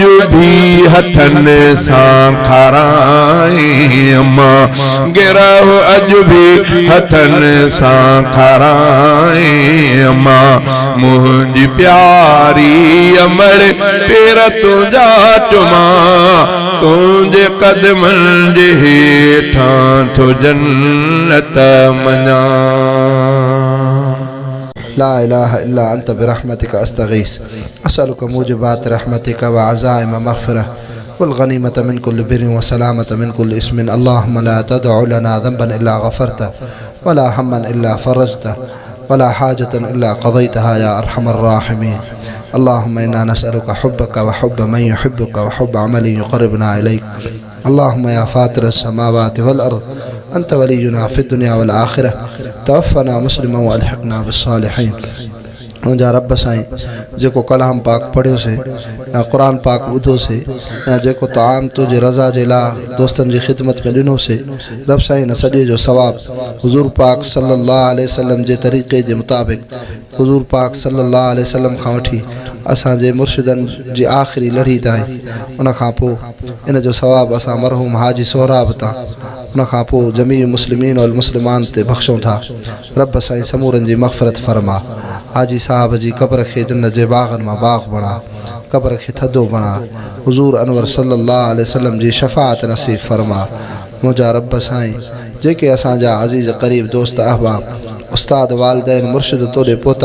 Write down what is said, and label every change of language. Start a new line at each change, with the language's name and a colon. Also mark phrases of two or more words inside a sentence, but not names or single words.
Saraiki: भी हथन सां खाराई अम्मा गिरह अज भी हथन सां खाराई अम्मा मुझी प्यारी अमड़ पेर तुझा चुमा तुझे कदमन जे हेठां तो जन्नत मना
Arabic: لا إله إلا أنت برحمتك أستغيث أسألك موجبات رحمتك وعزائم مغفرة والغنيمة من كل بر والسلامة من كل إثم اللهم لا تدع لنا ذنبا إلا غفرته ولا هما إلا فرجته ولا حاجة إلا قضيتها يا أرحم الراحمين اللهم إنا نسألك حبك وحب من يحبك وحب عمل يقربنا إليك اللهم يا فاطر السماوات والأرض أنت ولينا في الدنيا والآخرة توفنا مسلما وألحقنا بالصالحين
Sindhi: मुंहिंजा रब साईं जेको कलाम पाक पढ़ियो से या क़ुरान पाक ॿुधो से या जेको तआम तुंहिंजे रज़ा जे लाइ दोस्तनि जी ख़िदमत में ॾिनो से रब साईं न सॼे जो सवाबु हुज़ूर पाक
Arabic: صلى الله عليه وسلم
Sindhi: जे तरीक़े जे मुताबिक़ हुज़ूर पाक
Arabic: صلى الله عليه وسلم
Sindhi: खां वठी असांजे मुर्शिदनि जी आख़िरी लड़ी ताईं उन खां पोइ इन जो सवाबु असां मरहूम हाजी सोहराब तां उन खां पोइ
Arabic: جميع المسلمين والمسلمات
Sindhi: ते बख़्शूं था रब साईं समूरनि जी मग़फ़िरत फरमा हाजी साहब जी क़ब्र खे जन्नत जे बाग़नि मां बाग़ बणा क़ब्र खे थधो बणा हुज़ूर अनवर
Arabic: صلى الله عليه وسلم
Sindhi: जी शफ़ाअत नसीब फरमा मुंहिंजा रब साईं जेके असांजा अज़ीज़ क़रीब दोस्त अहबाब उस्ताद वालिदैन मुर्शिद तोड़े पोता